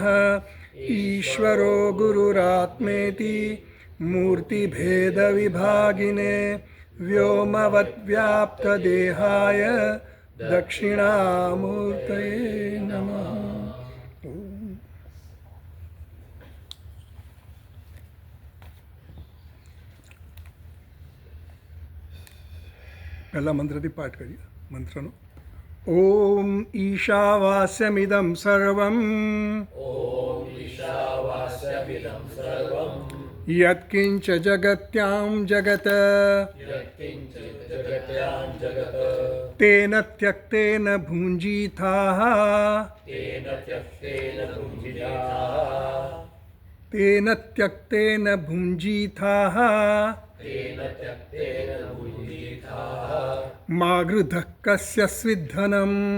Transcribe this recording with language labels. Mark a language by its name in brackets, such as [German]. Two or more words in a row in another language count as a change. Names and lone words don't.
[Sanskrit] ईश्वरो गुरुरात्मेति मूर्तिभेदविभागिने व्योमवद्व्याप्तदेहाय दक्षिणामूर्तये नमः। [Gujarati] पहला मंत्रથી પાઠ કરીએ મંત્રનો। [Sanskrit] ઓમ ઈશાવાસ્યમિદં સર્વં यत्किंच जगत्यां जगत तेन त्यक्तेन भुञ्जीथाः तेन त्यक्तेन भुञ्जीथाः मा गृधः कस्य स्विद्धनं